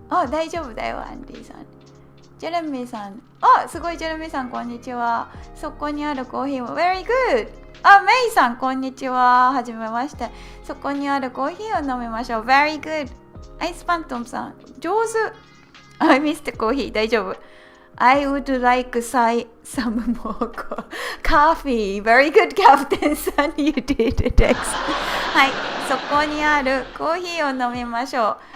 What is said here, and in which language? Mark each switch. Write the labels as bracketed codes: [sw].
[ja] 大丈夫だよ、アンディさん。ジェレミーさん。すごい、ジェレミーさん、こんにちは。そこにあるコーヒーも [en] Very good! [ja] メイさん、こんにちは。はじめまして。そこにあるコーヒーを飲みましょう。 [en] Very good! [ja] アイスファントムさん、上手。ミスターコーヒー、大丈夫。 [en] I would like some more coffee. Very good, Captain Sun. You did it. [ja] はい、そこにあるコーヒーを飲みましょう。